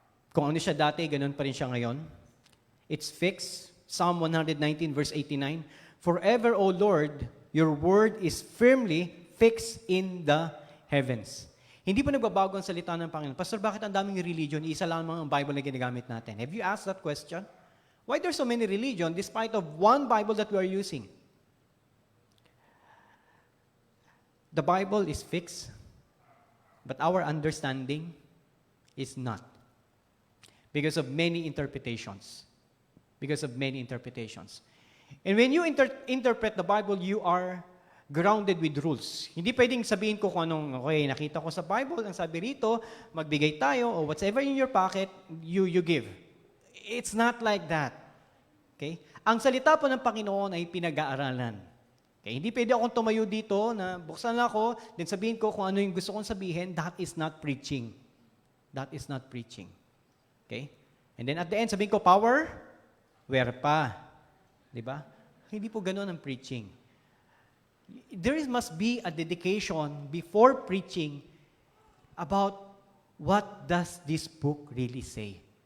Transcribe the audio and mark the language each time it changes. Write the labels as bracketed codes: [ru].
[tl] Kung ano siya dati, ganun pa rin siya ngayon. [en] It's fixed. Psalm 119 verse 89, forever, O Lord, your word is firmly fixed in the heavens. [tl] Hindi pa nagbabago ang salita ng Panginoon. Pastor, bakit ang daming religion? Isa lamang ang Bible na ginagamit natin. [en] Have you asked that question? Why there's so many religion despite of one Bible that we are using? The Bible is fixed, but our understanding is not. Because of many interpretations. Because of many interpretations. And when you interpret the Bible, you are grounded with rules. [tl] Hindi pwedeng sabihin ko kung anong, okay, nakita ko sa Bible, ang sabi rito, magbigay tayo, [en] or whatever in your pocket, you give. It's not like that. Okay? [tl] Ang salita po ng Panginoon ay pinag-aaralan. Okay? Hindi pwede akong tumayo dito na buksan ako, then sabihin ko kung ano yung gusto kong sabihin, [en] that is not preaching. [tl] That is not preaching. Okay? [en] And then at the end, [tl] sabihin ko, [en] power, where pa? Diba? [tl] Hindi po ganun ang preaching. [en] There must be a dedication before preaching about what does this book really say.